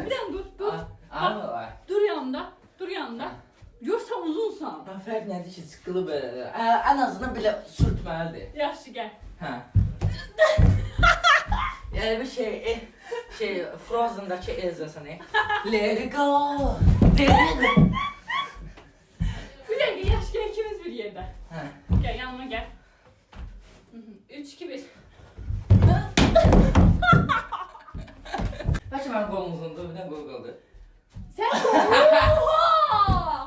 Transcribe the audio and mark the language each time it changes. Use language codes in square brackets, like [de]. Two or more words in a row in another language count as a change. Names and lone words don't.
[az] Bir dənə dur. Arama var. Dur yanımda. Dur yanımda. Yoxsa uzunsan. Fərq nədir ki, sıqılı belə. Ən azından belə sürtməlidir. Yaxşı gəl. Hə. Yəni bir şey Frozen'dakı Elsa səni. [en] Let it go. Let it go. [az] Bir dəqiqə yaş gəl ikimiz bir yerdə. Hə. Gəl yanıma gəl. 3 2 1. Bəlkə mənim qolum uzundur, bir dənə qol qaldı. Sən oha!